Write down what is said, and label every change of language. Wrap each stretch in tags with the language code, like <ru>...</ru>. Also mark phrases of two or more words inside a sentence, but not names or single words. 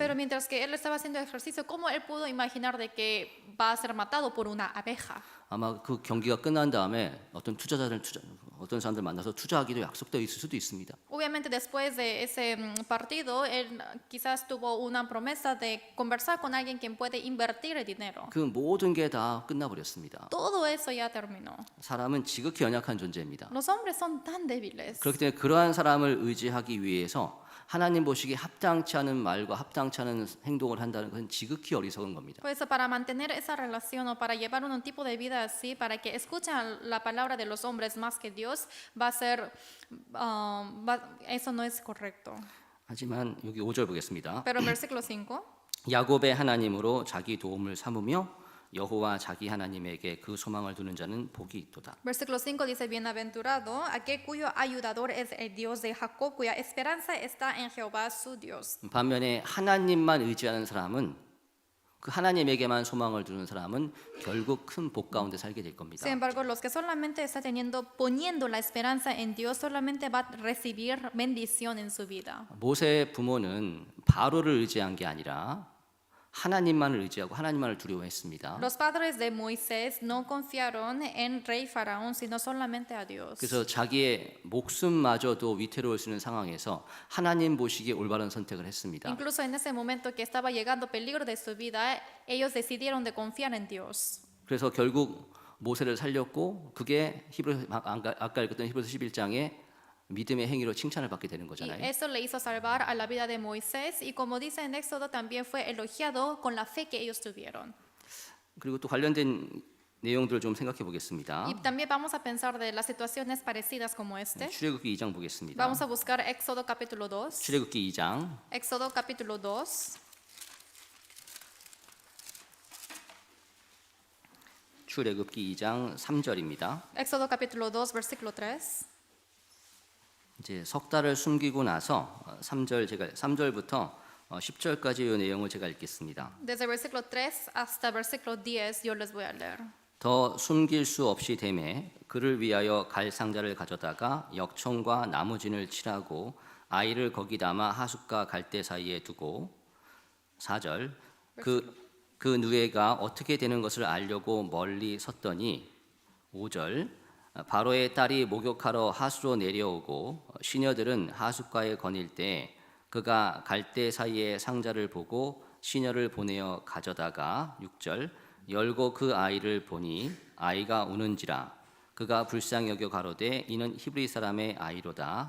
<es>Pero mientras que él estaba haciendo ejercicio, ¿cómo él pudo imaginar de que va a ser matado por una abeja?</es> <ko>아마 그 경기가 끝난 다음에 어떤 사람들 만나서 투자하기도 약속되어 있을 수도 있습니다.</ko> <es>Obviamente después de ese partido, él quizás tuvo una promesa de conversar con alguien quien puede invertir el dinero.</es> <ko>그 모든 게 다 끝나버렸습니다.</ko> <es>Todo eso ya terminó.</es> <ko>사람은 지극히 연약한 존재입니다.</ko> <es>Los hombres son tan débiles.</es> <ko>그렇기 때문에 그러한 사람을 의지하기 위해서 하나님 보시기에 합당치 않은 말과 합당치 않은 행동을 한다는 것은 지극히 어리석은 겁니다.</ko> <es>Por eso, para mantener esa relación o para llevar un tipo de vida así, para que escuchen la palabra de los hombres más que Dios, va a ser, eso no es correcto.</es> <ko>하지만 여기 5절 보겠습니다.</ko> <es>Pero en versículo 5,</es> <ko>야곱의 하나님으로 자기 도움을 삼으며 여호와 자기 하나님에게 그 소망을 두는 자는 복이 있도다.</ko> <es>versículo 5 dice, bienaventurado aquel cuyo ayudador es el Dios de Jacob, cuya esperanza está en Jehová su Dios.</es> <ko>반면에 하나님만 의지하는 사람은 그 하나님에게만 소망을 두는 사람은 결국 큰 복 가운데 살게 될 겁니다.</ko> <es>Sin embargo, los que solamente están poniendo la esperanza en Dios, solamente va a recibir bendición en su vida.</es> <ko>모세의 부모는 바로를 의지한 게 아니라 하나님만을 의지하고 하나님만을 두려워했습니다.</ko> <es>Los padres de Moisés no confiaron en rey Faraón, sino solamente a Dios.</es> <ko>그래서 자기의 목숨마저도 위태로울 수 있는 상황에서 하나님 보시기에 올바른 선택을 했습니다.</ko> <es>Incluso en ese momento que estaba llegando peligro de su vida, ellos decidieron de confiar en Dios.</es> <ko>그래서 결국 모세를 살렸고 그게 아까 읽었던 히브리서 11장에 믿음의 행위로 칭찬을 받게 되는</ko> <es>Y</es> <ko>거잖아요.</ko> <es>eso le hizo salvar a la vida de Moisés y como dice en Éxodo también fue elogiado con la fe que ellos tuvieron.</es> <ko>그리고 또 관련된 내용들을 좀 생각해 보겠습니다.</ko> <es>Y también vamos a pensar de las situaciones parecidas como este.</es> <ko>출애굽기 2장 보겠습니다.</ko> <es>Vamos a buscar Éxodo capítulo 2.</es> <ko>출애굽기 2장</ko> <es>Éxodo capítulo 2.</es> <ko>출애굽기 2장 3절입니다.</ko> <es>Éxodo capítulo 2 versículo 3.</es> <ko>이제 석 달을 숨기고 나서 3절부터 10절까지 이 내용을 제가 읽겠습니다.</ko> <es>Desde versículo 3 hasta versículo 10 yo les voy a leer.</es> <ko>더 숨길 수 없이 되매 그를 위하여 갈 상자를 가져다가 역청과 나무진을 칠하고 아이를 거기 담아 하숫과 갈대 사이에 두고 4절 그 누에가 어떻게 되는 것을 알려고 멀리 섰더니 5절 바로의 딸이 목욕하러 하수로 내려오고 시녀들은 하숫가에 거닐 때 그가 갈대 사이에 상자를 보고 시녀를 보내어 가져다가 6절 열고 그 아이를 보니 아이가 우는지라 그가 불쌍히 여겨 가로되 이는 히브리 사람의 아이로다.</ko>